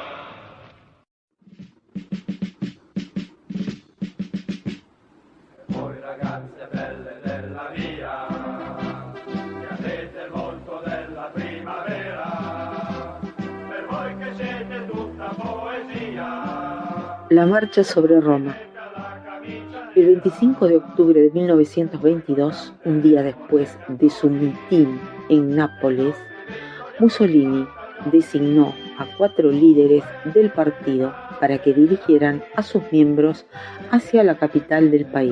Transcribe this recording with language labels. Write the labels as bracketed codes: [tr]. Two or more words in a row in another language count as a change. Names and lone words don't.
[it] Voi ragazze belle della via, che avete il volto della primavera, per voi che siete tutta poesia. [es] La marcha sobre Roma. El 25 de octubre de 1922, un día después de su mitin en Nápoles, Mussolini designó a 4 líderes del partido para que dirigieran a sus miembros hacia la capital del país.